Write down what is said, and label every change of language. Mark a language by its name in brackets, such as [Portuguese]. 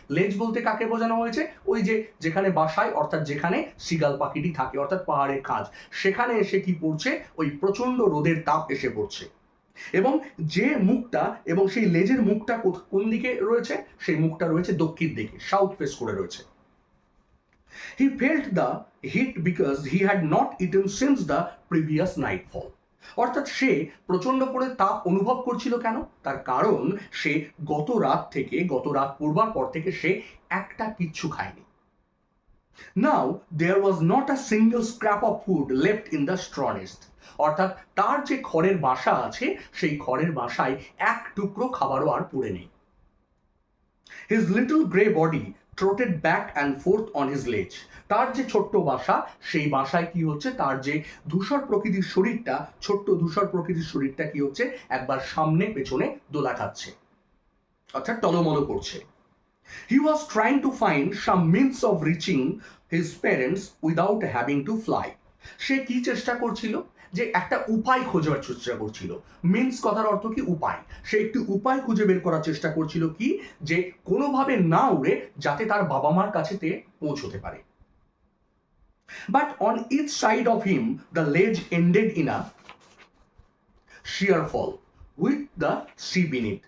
[Bangla] লেজ বলতে কাকে বোঝানো হয়েছে, ওই যে যেখানে বাসায়, অর্থাৎ যেখানে সিগাল পাখিটি থাকে, অর্থাৎ পাহাড়ের খাঁজ, সেখানে এসে কি পড়ছে, ওই প্রচন্ড রোদের তাপ এসে পড়ছে, এবং যে মুখটা, এবং সেই লেজের মুখটা কোন দিকে রয়েছে, সেই মুখটা রয়েছে দক্ষিণ দিকে, সাউথ ফেস করে রয়েছে। [English] He felt the heat because he had not eaten since the previous nightfall। [Bangla] অর্থাৎ সে প্রচন্ড করে তাপ অনুভব করছিল কেন, তার কারণ সে গত রাত পড়বার পর থেকে সে একটা কিচ্ছু খায়নি। [English] Now there was not a single scrap of food left in the straw nest। [Bangla] অর্থাৎ তার যে খড়ের বাসা আছে, সেই খড়ের বাসায় এক টুকরো খাবারও আর পড়ে নেই। [English] His little grey body trotted back and forth on his ledge। [Bangla] তার যে ছোট্ট বাসা, সেই বাসায় কি হচ্ছে, তার যে ধূসর প্রকৃতির শরীরটা, ছোট্ট ধূসর প্রকৃতির শরীরটা কি হচ্ছে, একবার সামনে পেছনে দোলা খাচ্ছে, অর্থাৎ টলমল করছে। [English] He was trying to find some means of reaching his parents without having to fly। [Bangla] সে কি চেষ্টা করছিল, যে একটা উপায় খোঁজার চেষ্টা করছিল। মিন্স কথার অর্থ কি, উপায়। সে একটি উপায় খুঁজে বের করার চেষ্টা করছিল, কি, যে কোনোভাবে না উড়ে যাতে তার বাবা মার কাছেতে পৌঁছতে পারে। [English] But on each side of him the ledge ended in a sheer fall with the sea beneath.